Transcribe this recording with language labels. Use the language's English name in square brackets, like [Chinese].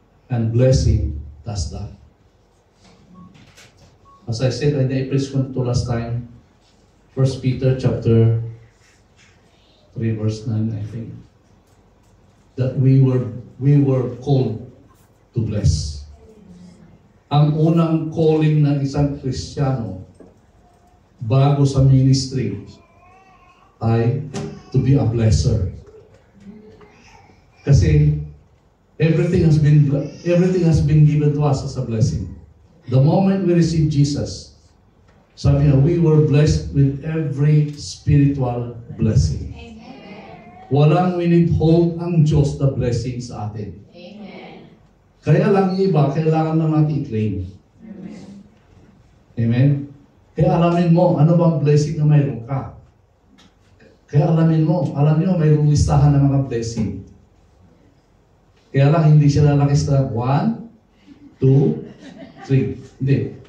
[English] And blessing does that. As I said, I preached to last time, 1 Peter chapter 3 verse 9, I think, that we were called to bless. [Filipino] Ang unang calling ng isang Kristiyano bago sa ministry ay [English] to be a blesser. Kasi everything has been given to us as a blessing. The moment we receive Jesus, [Filipino] sabi niya, [English] we were blessed with every spiritual blessing. Amen. [Filipino] Walang winithhold ang Diyos na blessing sa atin. Amen. Kaya lang iba, kailangan lang natin i-claim. Amen. Amen? Kaya alamin mo, ano bang blessing na mayroon ka? Kaya alamin mo, alam niyo, mayroong listahan ng mga blessing. Kaya lang, hindi siya lalaki sa 1, 2, 3. Hindi.